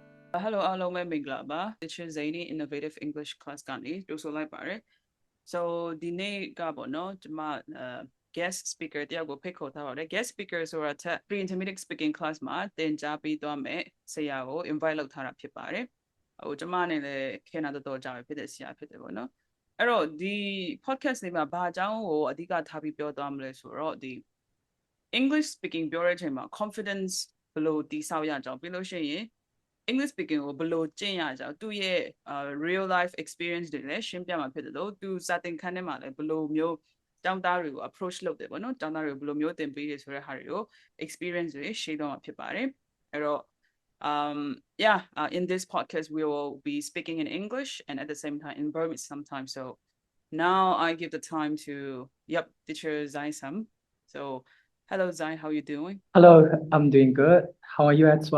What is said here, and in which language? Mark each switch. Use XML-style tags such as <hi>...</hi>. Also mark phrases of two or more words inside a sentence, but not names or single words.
<my>Hello အားလုံးပဲမင်္ဂလာပါ Teacher Zany-Innovative English class ကနေကြိုဆိုလိုက်ပါတယ် So ဒီနေ့ကပေါ့နော်ကျွန်မ</my> <en>guest speaker</en> <my>တယောက်ကိုဖိတ်ခေါ်ထားပါတယ်</my> <en>guest speaker</en> <my>ဆိုတာထက်</my> <en>pre-intermediate speaking class</en> <my>မှာသင်ကြားပေးသွားမယ်ဆရာ ကို invite လုပ်ထားတာဖြစ်ပါတယ်ဟိုကျွန်မအနေနဲ့ခေတ်နာတော်ကြာပဲဖြစ်တဲ့ဆရာဖြစ်တယ်ပေါ့နော်အဲ့တော့ဒီ podcast လေးမှာဘာအကြောင်းကိုအဓိကထားပြီးပြောသွားမ လဲဆိုတော့ဒီ</my> <en>English speaking</en> <my>ပြောတဲ့အချိန်မှာ confidence ဘယ်လိုတည်ဆောက်ရအောင်ပြီးလို့ရှိရင်</my> <en>English speaking</en> <my>ကိုဘယ်လိုကျင့်ရကြ အောင်သူ့ရဲ့</my> <en>real life experience</en> <my>တွေလည်းရှင်းပြမှာဖြစ်တယ်လို့သူစာသင်ခန်းထဲမှာလည်းဘယ်လိုမျိုးကျောင်းသားတွေကို approach လုပ်တယ်ပေါ့နော်ကျောင်းသားတွေကိုဘယ်လိုမျိုးသင်ပေးရဆိုတဲ့ဟာတွေကို experience တွေ share တော့မှာဖြစ်ပါတယ်အဲ့တော့</my> <en>yeah in this podcast we will be speaking in English and at the same time in Burmese sometimes so now I give the time to teacher Zaisam so hello Zai how are you doing</en> <my>Hello, I'm doing good. How are you as well?</my>